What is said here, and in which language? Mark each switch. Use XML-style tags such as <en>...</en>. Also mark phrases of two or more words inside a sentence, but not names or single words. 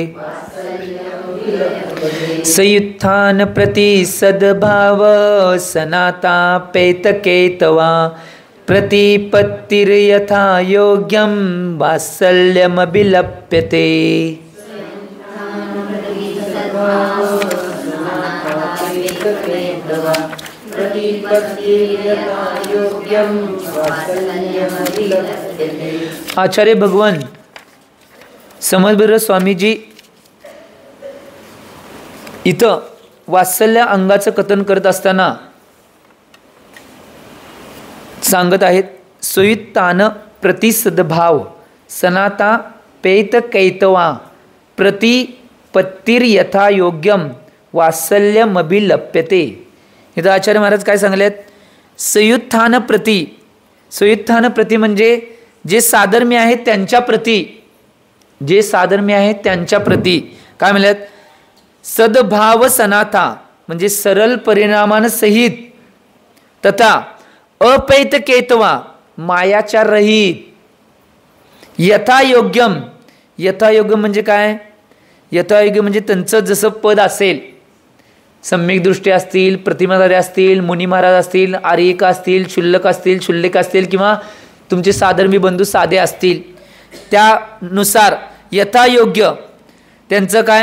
<sa>संयुत्थान प्रति सद्भाव, सनातापेतकेतवा, प्रतिपत्तिर्यथा योग्यं, वात्सल्यमभिलप्यते.</sa> <mr>आचार्य भगवान समर्थ स्वामीजी इथं वात्सल्य अंगाचं कथन करत असताना सांगत आहेत.</mr> <sa>संयुत्तान प्रतिसद्भाव, सनाता पेत कैतवा, प्रतिपत्तिर्यथा योग्यम, वात्सल्यमभिलप्यते.</sa> <mr>इथं आचार्य महाराज काय सांगलेत?</mr> <sa>संयुत्थान प्रति, संयुत्थान प्रति</sa> <mr>म्हणजे जे साधर्म्य आहेत त्यांच्या प्रति, जे साधर्म्य आहेत त्यांच्या प्रति काय म्हणतात?</mr> <sa>सद्भाव सनाथा</sa> <mr>म्हणजे सरल परिणामांसहित, तथा अपैत केतवा मायाच्या रहित, यथायोग्यम, यथायोग्य म्हणजे काय? यथायोग्य म्हणजे त्यांचं जसं पद असेल, सम्यक दृष्टी असतील, प्रतिमाधारी असतील, मुनी महाराज असतील, आर्यिका असतील, शुल्लक असतील, शुल्लिक असतील, किंवा तुमचे साधर्मी बंधू साधे असतील, त्यानुसार यथायोग्य त्यांचं काय?</mr>